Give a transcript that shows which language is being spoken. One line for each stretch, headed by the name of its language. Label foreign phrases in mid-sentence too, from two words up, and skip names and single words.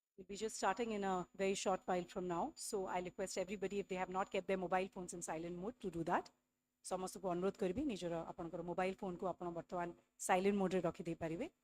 English: We're just starting in a very short while from now. So I request everybody, if they have not kept their mobile phones in silent mode, to do that.
Odia: ସମସ୍ତଙ୍କୁ ଅନୁରୋଧ କରିବି ନିଜର ଆପଣଙ୍କର ମୋବାଇଲ ଫୋନକୁ ଆପଣ ବର୍ତ୍ତମାନ ସାଇଲେଣ୍ଟ ମୋଡରେ ରଖିଦେଇ ପାରିବେ।